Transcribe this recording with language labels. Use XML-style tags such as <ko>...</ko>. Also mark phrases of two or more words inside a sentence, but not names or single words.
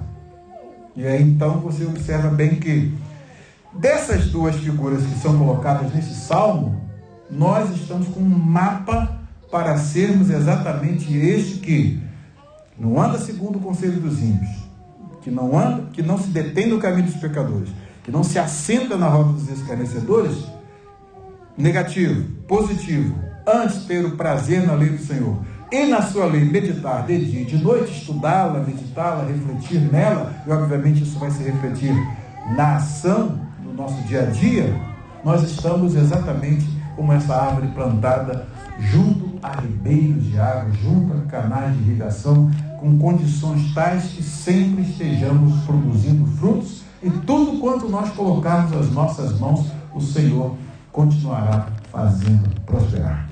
<pt>E aí então você observa bem que dessas duas figuras que são colocadas nesse salmo, nós estamos com um mapa para sermos exatamente este que não anda segundo o conselho dos ímpios, que não se detém no caminho dos pecadores, que não se assenta na roda dos escarnecedores. Negativo, positivo, antes ter o prazer na lei do Senhor e na sua lei meditar de dia e de noite, estudá-la, meditá-la, refletir nela, e obviamente isso vai se refletir na ação do nosso dia a dia. Nós estamos exatamente como essa árvore plantada junto a ribeiros de água, junto a canais de irrigação, com condições tais que sempre estejamos produzindo frutos, e tudo quanto nós colocarmos as nossas mãos, o Senhor continuará fazendo prosperar.</pt>